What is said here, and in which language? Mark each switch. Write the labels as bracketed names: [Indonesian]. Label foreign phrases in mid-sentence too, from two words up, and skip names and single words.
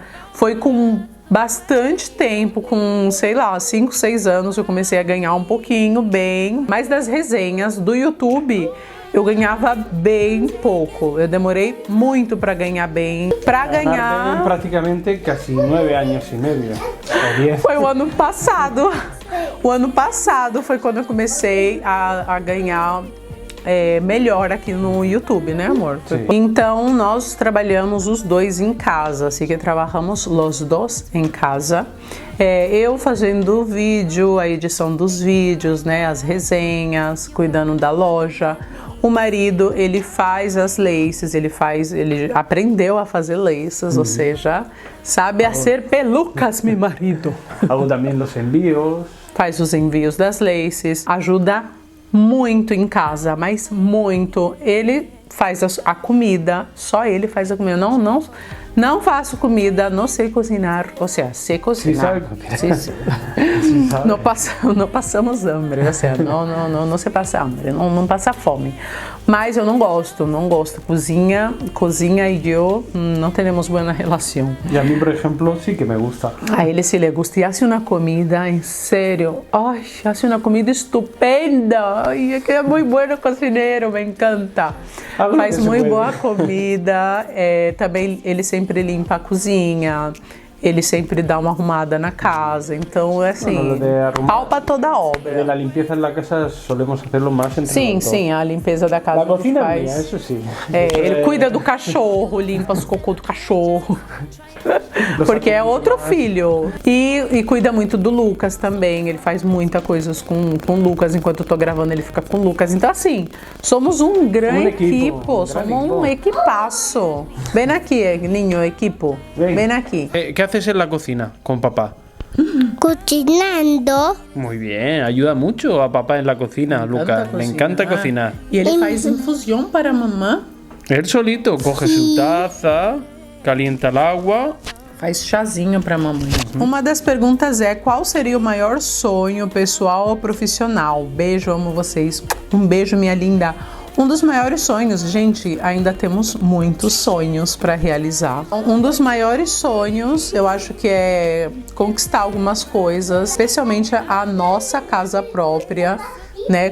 [Portuguese] Foi com bastante tempo, com, sei lá, 5, 6 anos, eu comecei a ganhar um pouquinho, bem. Mas das resenhas do YouTube, eu ganhava bem pouco. Eu demorei muito para ganhar bem. Para ganhar... [Spanish] praticamente casi 9 años y medio. O 10. [Portuguese] Foi o ano passado. O ano passado foi quando eu comecei a ganhar melhor aqui no YouTube, né, amor? Sim. Então, nós trabalhamos os dois em casa, assim que trabalhamos os dois em casa. Eu fazendo vídeo, a edição dos vídeos, né, as resenhas, cuidando da loja. O marido, ele faz as laces, ele aprendeu a fazer laces, ou seja, sabe [Spanish] hacer pelucas, [Portuguese] meu marido. [Spanish] Hago también los envíos. [Portuguese] Faz os envios das laces, ajuda muito em casa, mas muito. Ele faz a comida, só ele faz a comida. Não faço comida, não sei cozinhar. Ou seja, sei cozinhar. [Spanish] Sí, sí. [Portuguese] Não passamos hambre, ou seja, não se passa hambre, não passa fome. Mas eu não gosto. Cozinha e eu não temos boa relação. [Spanish] Y a mí, por ejemplo, sí que me gusta. A ele sí le gusta y hace una comida, en serio, ay, hace una comida estupenda, ay, es que es muy bueno cocinero, me encanta. [Portuguese] Faz muito boa comida, também ele sempre limpa a cozinha, ele sempre dá uma arrumada na casa, então é assim, pau pra toda a obra. [Spanish] De la limpieza en la casa solemos hacerlo más entre [Portuguese] Sim, [Spanish] los dos. [Portuguese] sim, a limpeza da casa [Spanish] La cocina [Portuguese] faz. [Spanish] es mía, eso sí. [Portuguese] Ele cuida do cachorro, limpa os cocô do cachorro. Porque é outro filho. E cuida muito do Lucas também. Ele faz muita coisas com o Lucas. Enquanto eu tô gravando, ele fica com o Lucas. Então, assim, somos um grande equipo. Somos um equipaço. Vem aqui, [Spanish] niño, equipo. [Portuguese] Vem aqui. [Spanish] ¿Qué haces en la cocina con papá? Cocinando. Muy bien, ayuda mucho a papá en la cocina, Lucas. Le encanta cocinar. [Portuguese] E ele faz infusão para a mamã. [Spanish] Él solito coge su taza, calienta el agua. [Portuguese] Faz chazinho para mamãe. Uma das perguntas é: qual seria o maior sonho pessoal ou profissional? Beijo, amo vocês. Um beijo, minha linda. Um dos maiores sonhos, gente, ainda temos muitos sonhos para realizar. Um dos maiores sonhos, eu acho que é conquistar algumas coisas, especialmente a nossa casa própria, né?